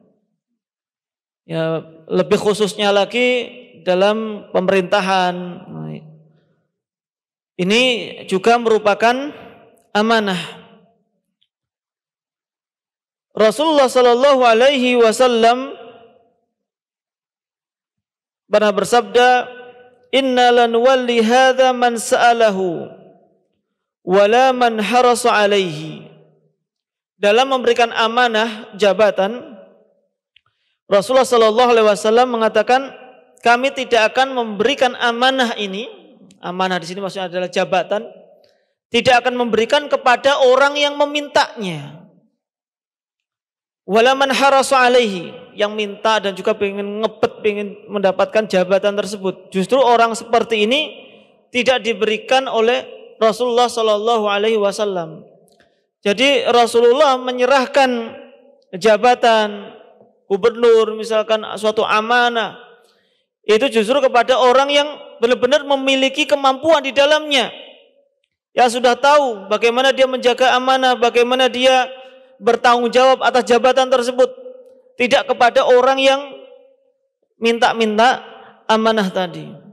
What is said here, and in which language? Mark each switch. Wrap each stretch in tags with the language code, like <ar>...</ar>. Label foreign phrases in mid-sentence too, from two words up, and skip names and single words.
<id>Ya, lebih khususnya lagi dalam pemerintahan. Ini juga merupakan amanah. Rasulullah</id> <ar>صلى الله عليه وسلم</ar> <id>pernah bersabda,</id> <ar>"إنا لا نولي هذا من سأله ولا من حرص عليه."</ar> <id>Dalam memberikan amanah jabatan, Rasulullah</id> <ar>صلى الله عليه وسلم</ar> <id>mengatakan, kami tidak akan memberikan amanah ini, amanah di sini maksudnya adalah jabatan, tidak akan memberikan kepada orang yang memintanya.</id> <ar>ولا من حرص عليه,</ar> <id>yang minta dan juga pengen ngebet, pengen mendapatkan jabatan tersebut. Justru orang seperti ini tidak diberikan oleh Rasulullah</id> <ar>صلى الله عليه وسلم.</ar> <id>Jadi Rasulullah menyerahkan jabatan gubernur, misalkan suatu amanah, itu justru kepada orang yang benar-benar memiliki kemampuan di dalamnya, yang sudah tahu bagaimana dia menjaga amanah, bagaimana dia bertanggung jawab atas jabatan tersebut, tidak kepada orang yang minta-minta amanah tadi.</id>